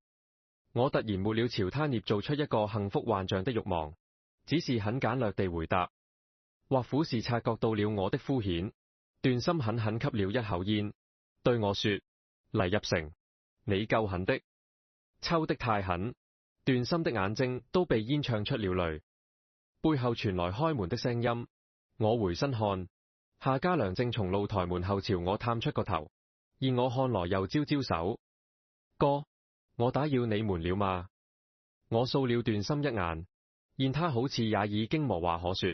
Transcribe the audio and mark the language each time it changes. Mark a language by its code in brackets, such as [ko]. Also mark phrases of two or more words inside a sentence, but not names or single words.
[zh] 我突然沒了朝他捏造出一個幸福幻象的慾望，只是很簡略地回答。或苦是察覺到了我的敷衍，段心狠狠吸了一口煙，對我說：黎入成，你夠狠的，抽得太狠。段心的眼睛都被煙唱出了淚。背後傳來開門的聲音，我回身看，夏家良正從露台門後朝我探出個頭，見我看來又招招手。哥，我打擾你們了嗎？我掃了段心一眼，見他好似也已經無話可說。